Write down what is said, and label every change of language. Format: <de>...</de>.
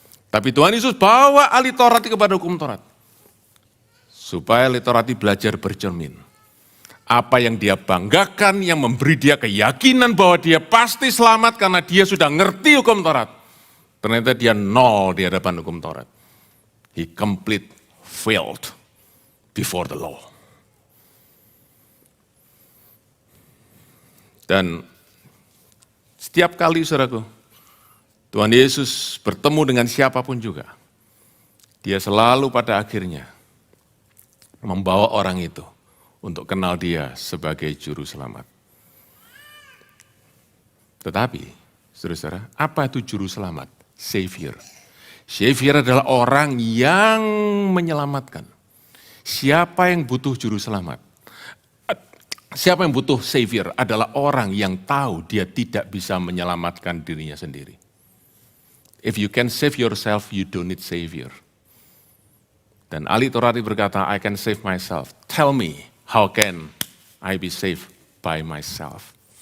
<id>Tapi Tuhan Yesus bawa ahli Taurat kepada hukum Taurat. Supaya ahli Taurat belajar bercermin. Apa yang dia banggakan, yang memberi dia keyakinan bahwa dia pasti selamat karena dia sudah ngerti hukum Taurat. Ternyata dia nol di hadapan hukum Taurat.</id> <en>He complete failed before the law.</en> <id>Dan setiap kali saudaraku, Tuhan Yesus bertemu dengan siapapun juga, dia selalu pada akhirnya membawa orang itu untuk kenal dia sebagai juru selamat. Tetapi, saudara-saudara, apa itu juru selamat? Savior. Savior adalah orang yang menyelamatkan. Siapa yang butuh juru selamat? Siapa yang butuh Savior adalah orang yang tahu dia tidak bisa menyelamatkan dirinya sendiri.</id> <en>If you can save yourself, you don't need Savior.</en> <id>Dan ahli Taurat berkata,</id> <en>I can save myself. Tell me, how can I be saved by myself?</en>